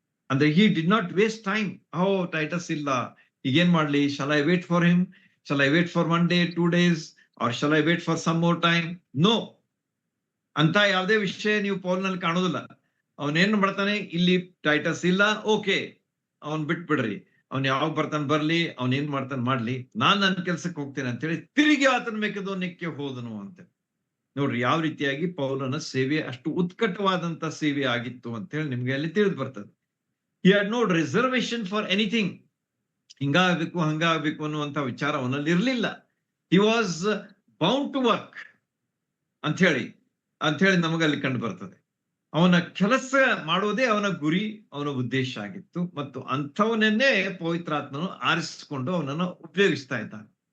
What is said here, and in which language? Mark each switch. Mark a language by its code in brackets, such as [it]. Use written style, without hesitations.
[kn] ಅಂದ್ರೆ [en] he did not waste time. [kn] Titus ಇಲ್ಲ, ಈಗೇನ್ ಮಾಡ್ಲಿ, [en] shall I wait for him, shall I wait for 1 day, 2 days, or shall I wait for some more time? [kn] No, ಅಂತ ಯಾವುದೇ ವಿಷಯ ನೀವು ಪೌಲನಲ್ಲಿ ಕಾಣೋದಿಲ್ಲ. ಅವನೇನ್ ಮಾಡ್ತಾನೆ, ಇಲ್ಲಿ ಟೈಟಸ್ ಇಲ್ಲ, ಓಕೆ, ಅವನ್ ಬಿಟ್ಬಿಡ್ರಿ, ಅವ್ನ್ ಯಾವಾಗ ಬರ್ತಾನೆ ಬರ್ಲಿ, ಅವನ್ ಏನ್ ಮಾಡ್ತಾನೆ ಮಾಡ್ಲಿ, ನಾನ್ ನನ್ನ ಕೆಲ್ಸಕ್ಕೆ ಹೋಗ್ತೇನೆ ಅಂತ ಹೇಳಿ ತಿರುಗಿ ಆತನ ಮೆಕೆದೋನ್ಯಕ್ಕೆ ಹೋದನು ಅಂತ. ನೋಡ್ರಿ ಯಾವ ರೀತಿಯಾಗಿ ಪೌಲನ ಸೇವೆ ಅಷ್ಟು ಉತ್ಕಟವಾದಂತ ಸೇವೆ ಆಗಿತ್ತು ಅಂತ ಹೇಳಿ ನಿಮ್ಗೆ ಅಲ್ಲಿ ತಿಳಿದು ಬರ್ತದೆ. [en] he had no reservation for anything. [kn] ಹಿಂಗಾಗ್ಬೇಕು ಹಂಗಾಗ್ಬೇಕು ಅನ್ನುವಂತ ವಿಚಾರ ಅವನಲ್ಲಿ ಇರ್ಲಿಲ್ಲ. [en] he was bound to work [kn] ಅಂತ ಹೇಳಿ ಅಂತ ಹೇಳಿ ನಮಗೆ ಅಲ್ಲಿ ಕಂಡು ಬರ್ತದೆ. ಅವನ ಕೆಲಸ ಮಾಡೋದೇ ಅವನ ಗುರಿ, ಅವನ ಉದ್ದೇಶ ಆಗಿತ್ತು. ಮತ್ತು ಅಂಥವನನ್ನೇ ಪವಿತ್ರಾತ್ಮನು ಆರಿಸಿಕೊಂಡು ಅವನನ್ನು ಉಪಯೋಗಿಸ್ತಾ ಇದ್ದಾನೆ.